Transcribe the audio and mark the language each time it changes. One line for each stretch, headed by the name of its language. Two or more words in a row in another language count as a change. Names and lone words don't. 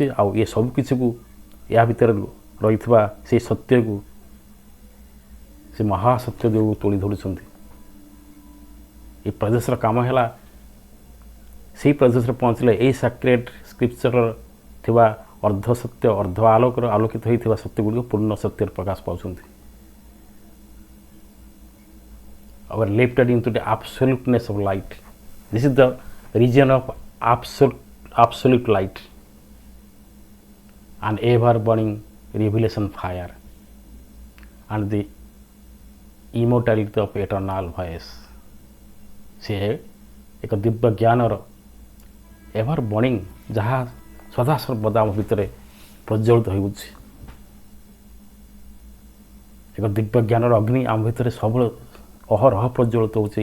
Odia: ଆଉ ଏ ସବୁ କିଛିକୁ, ଏହା ଭିତରେ ରହିଥିବା ସେଇ ସତ୍ୟକୁ, ସେ ମହାସତ୍ୟ ଯେଉଁ ତୋଳି ଧରୁଛନ୍ତି। ଏ ପ୍ରଦେଶର କାମ ହେଲା ସେଇ ପ୍ରଦେଶରେ ପହଞ୍ଚିଲେ ଏଇ
English: sacred scripture
Odia: ଥିବା ଅର୍ଦ୍ଧ ସତ୍ୟ, ଅର୍ଦ୍ଧ ଆଲୋକର ଆଲୋକିତ ହୋଇଥିବା ସତ୍ୟ ଗୁଡ଼ିକ ପୂର୍ଣ୍ଣ ସତ୍ୟରେ ପ୍ରକାଶ ପାଉଛନ୍ତି।
English: Our lifted into the absoluteness of light. This is the region of absolute light, an ever burning revelation fire, and the immortality of eternal voice.
Odia: ସେ ଏକ ଦିବ୍ୟ ଜ୍ଞାନର
English: ever burning,
Odia: ଯାହା ସଦାସର୍ବଦା ଆମ ଭିତରେ ପ୍ରଜ୍ୱଳିତ ହେଉଛି। ଏକ ଦିବ୍ୟ ଜ୍ଞାନର ଅଗ୍ନି ଆମ ଭିତରେ ସବୁବେଳେ ଅହରହ ପ୍ରଜ୍ୱଳିତ ହେଉଛି।